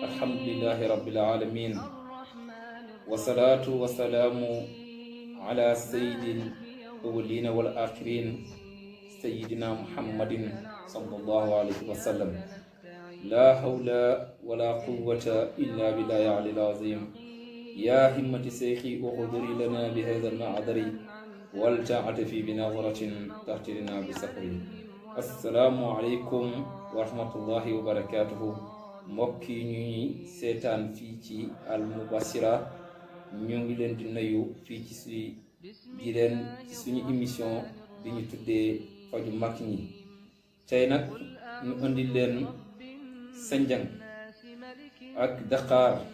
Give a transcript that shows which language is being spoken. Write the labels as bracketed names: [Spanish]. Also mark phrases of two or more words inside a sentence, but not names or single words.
[Arabic] الحمد لله رب العالمين والصلاة والسلام على سيد الأولين والآخرين سيدنا محمد صلى الله عليه وسلم لا حول ولا قوة إلا بالله العلي العظيم يا همة شيخي احضري لنا بهذا المعذر ولتعطفي بنظرة تأتي لنا بسفر السلام عليكم ورحمة الله وبركاته [Wolof] mbokk yi ñuy seetaan fii ci Al Mubashira ñu ngi leen di nuyu fii ci suñu émission bi ñu tuddee faju mag ñi tey nag ñu indi leen sanjang ak daqaar